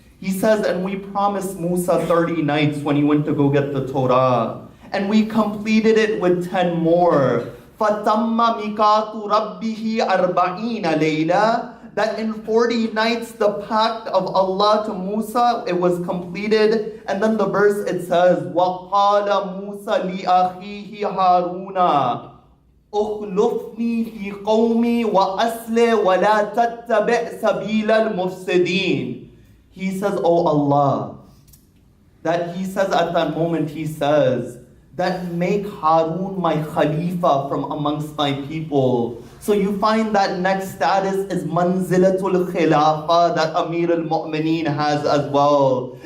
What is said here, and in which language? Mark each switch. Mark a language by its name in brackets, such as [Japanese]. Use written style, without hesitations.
[English] He says, and we promised Musa 30 nights when he went to go get the Torah. And we completed it with 10 more. [Arabic] فَتَمَّ مِيقَاتُ رَبِّهِ 40 لَيْلًا. [English] That in 40 nights the pact of Allah to Musa, it was completed. And then the verse it says, [Arabic] وَقَالَ مُوسَى لِأَخِيهِ هَارُونَ أُخْلُفْنِي فِي قَوْمِي وَأَصْلِحْ وَلَا تَتَّبِعْ سَبِيلَ الْمُفْسِدِينَ. [English] He says, oh Allah, that he says at that moment, he says, that make Harun my Khalifa from amongst my people. So you find that next status is manzilatul khilafa that Amir al-Mu'mineen has as well.